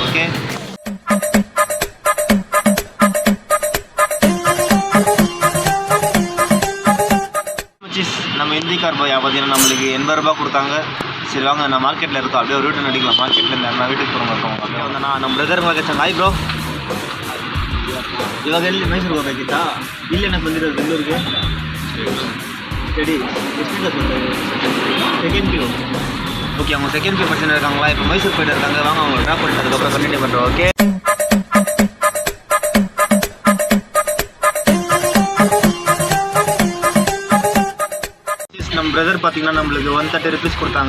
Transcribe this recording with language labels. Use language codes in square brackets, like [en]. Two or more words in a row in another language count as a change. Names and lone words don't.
[ta] ஓகே நம்ம ஹிந்திக்கார் பையா பார்த்தீங்கன்னா நம்மளுக்கு 80 ரூபா கொடுத்தாங்க. சரி வாங்க நான் மார்க்கெட்டில் இருக்கோம், அப்படியே ஒரு ரூட்டு நடிக்கலாம். மார்க்கெட்டில் நான் வீட்டுக்கு போகிறவங்க இருக்கோம். அப்படியே வந்தேன்னா நம்ம பிரதர் கேட்டாங்க [en] hi bro [kn] ಇವಾಗ ಎಲ್ಲಿ ಮೈಸೂರಿಗೆ ಹೋಗ್ಬೇಕಿತ್ತಾ? ಇಲ್ಲೇನ ಬಂದಿರೋದು ಬೆಂಗಳೂರಿಗೆ? [ta] சரி எஸ்டியில் செகண்ட் பி. ஓகே அவங்க செகண்ட் பி பர்சன் இருக்காங்களா, இப்போ மைசூர் போய்ட்டு இருக்காங்க. வாங்க அவங்க ட்ராப் பண்ணிட்டு அதுக்கப்புறம் கண்டினியூ பண்ணுறோம். ஓகே நம்ம பிரதர் பார்த்தீங்கன்னா நம்மளுக்கு 130 rupees கொடுத்தாங்க.